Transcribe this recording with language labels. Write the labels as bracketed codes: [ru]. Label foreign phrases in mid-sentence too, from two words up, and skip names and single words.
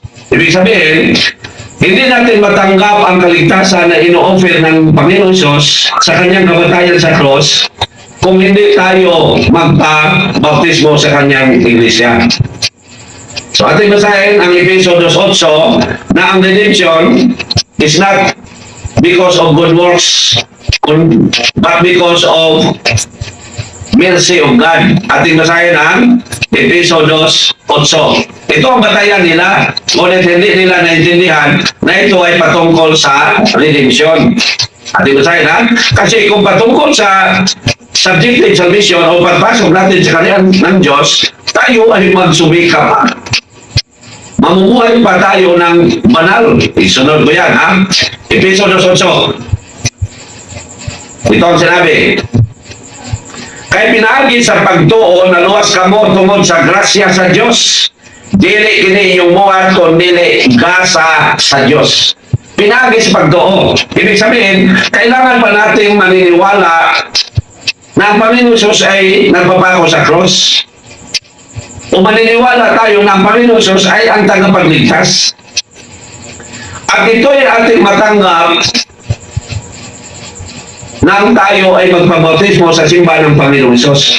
[tl] Ibig sabihin, hindi natin matanggap ang kaligtasan na ino-offer ng Panginoong Hesus sa kanyang kamatayan sa cross kung hindi tayo magpabautismo sa kanyang iglesia. So ating basahin ang Efeso 2:8 na ang [en] redemption is not because of good works but because of mercy of God. [tl] Ating basahin ang Efeso 2:8. Ito ang batayan nila. Ngunit hindi nila naintindihan na ito ay patungkol sa redemption. At ibasahin ha? Kasi kung patungkol sa [en] subjective salvation [tl] o pagpasok natin sa kanilang ng Diyos, tayo ay magsumika pa. Mamumuhay pa tayo ng banal. Isunod ko yan ha? Episo 2:8. Ito ang sinabi. [ceb] Kay pinaagi sa pagtuo na luwas kamo tungod sa grasya sa Diyos. Dili kini inyong muhat kung dili gasa sa Diyos. Pinagi sa pagtuo. [tl] Ibig sabihin, kailangan pa nating maniniwala na ang Panginoon Jesus ay nagpapako sa cross. O maniniwala tayo na ang Panginoon Jesus ay ang tagapagligtas. At ito ay ating matanggap nang tayo ay magpabautismo sa simbahan ng Panginoon Jesus.